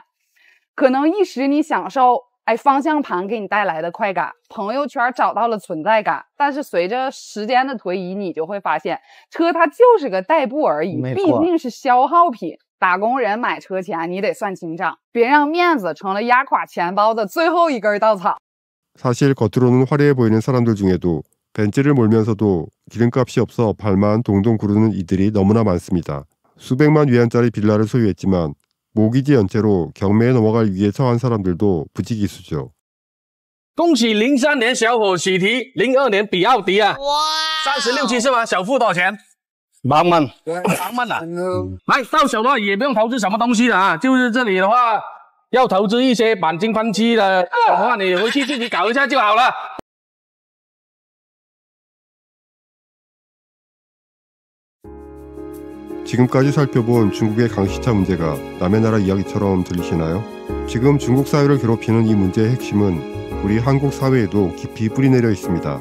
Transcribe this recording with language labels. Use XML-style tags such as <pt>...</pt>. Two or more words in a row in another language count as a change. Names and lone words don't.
<zh>可能一时你享受方向盘给你带来的快感，朋友圈找到了存在感，但是随着时间的推移，你就会发现车它就是个代步而已，毕竟是消耗品。打工人买车前你得算清账，别让面子成了压垮钱包的最后一根稻草。</zh> <ko>사실 겉으로는 화려해 보이는 사람들 중에도 벤츠를 몰면서도 기름값이 없어 발만 동동 구르는 이들이 너무나 많습니다. 수백만 위안짜리 빌라를 소유했지만 모기지 연체로 경매에 넘어갈 위기에 처한 사람들도 부지기수죠.</ko> <zh>恭喜03年小伙喜提02年比奥迪啊！哇，36、7是吗？小付多少钱？8万。8万啊！来，到手的话也不用投资什么东西的啊，就是这里的话要投资一些钣金喷漆的话，你回去自己搞一下就好了。</zh> <ko>지금까지 살펴본 중국의 강시차 문제가 남의 나라 이야기처럼 들리시나요? 지금 중국 사회를 괴롭히는 이 문제의 핵심은 우리 한국 사회에도 깊이 뿌리내려 있습니다.</ko>